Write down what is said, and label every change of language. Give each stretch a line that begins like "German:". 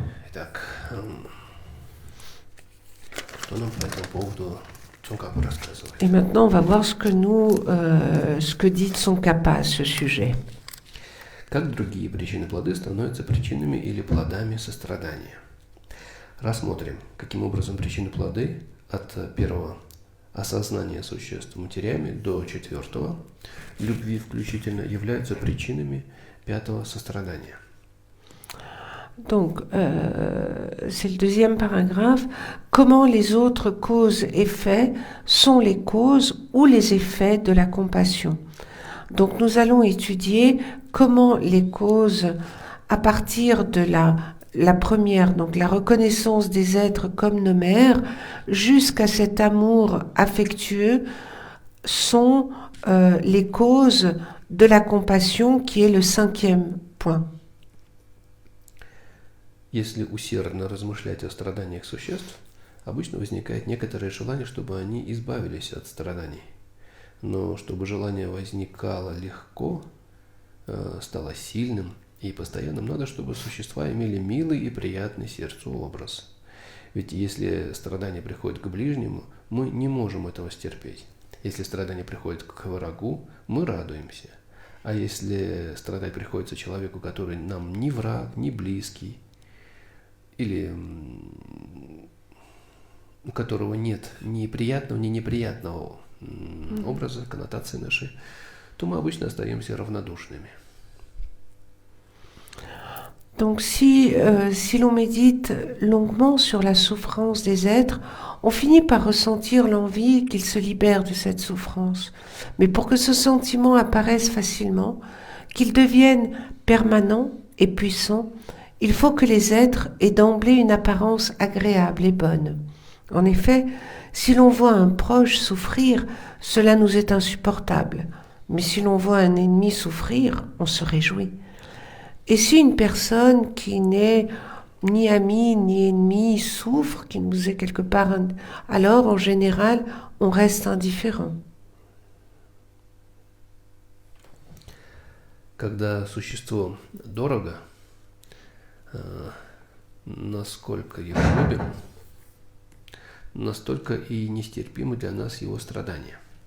Russian: Итак, что нам по этому поводу Цункапа рассказывает?
French: Et maintenant, on va voir ce que dit Tsongkhapa à ce sujet.
Russian: Как другие причины-плоды становятся причинами или плодами сострадания? Рассмотрим, каким образом причины-плоды от первого осознания существ матерями до четвертого, любви включительно, являются причинами пятого сострадания.
French: Donc, c'est le deuxième paragraphe. Comment les autres causes-effets sont les causes ou les effets de la compassion. Donc, nous allons étudier comment les causes, à partir de la première, donc la reconnaissance des êtres comme nos mères, jusqu'à cet amour affectueux, sont les causes de la compassion, qui est le cinquième point.
Russian: Если усердно размышлять о страданиях существ, обычно возникает некоторое желание, чтобы они избавились от страданий. Но чтобы желание возникало легко, стало сильным и постоянным, надо, чтобы существа имели милый и приятный сердцу образ. Ведь если страдание приходит к ближнему, мы не можем этого стерпеть. Если страдание приходит к врагу, мы радуемся. А если страдать приходится человеку, который нам ни враг, ни близкий, или у которого нет ни приятного, ни неприятного образа, коннотации нашей, то мы обычно остаемся равнодушными.
French: Donc si l'on médite longuement sur la souffrance des êtres, on finit par ressentir l'envie qu'ils se libèrent de cette souffrance. Mais pour que ce sentiment apparaisse facilement, qu'il devienne permanent et puissant, il faut que les êtres aient d'emblée une apparence agréable et bonne. En effet, si l'on voit un proche souffrir, cela nous est insupportable. Mais si l'on voit un ennemi souffrir, on se réjouit. Et si une personne qui n'est ni amie ni ennemie souffre, qui nous est quelque part, alors en général, on reste indifférent.
Russian: Когда существо дорого, насколько его любим, настолько и нестерпимы для нас его страдания.